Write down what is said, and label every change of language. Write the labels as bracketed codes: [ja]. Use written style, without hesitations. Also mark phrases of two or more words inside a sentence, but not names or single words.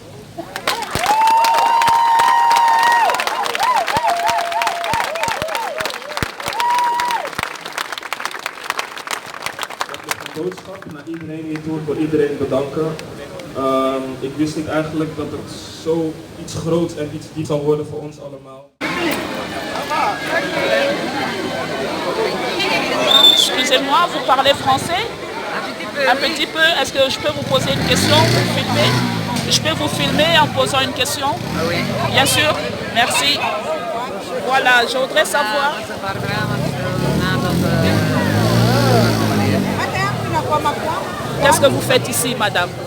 [nl] Boodschap naar iedereen hier toe, voor iedereen bedanken. Ik wist niet eigenlijk dat het zo iets groots en iets diep zal worden voor ons allemaal. [fr] Excusez-moi, vous parlez français? Un petit peu. Est-ce que je peux vous poser une question? Vous filmer? Je peux vous filmer en posant une question? Ah oui. Bien sûr. Merci. Voilà, je voudrais savoir. Qu'est-ce que vous faites ici, madame?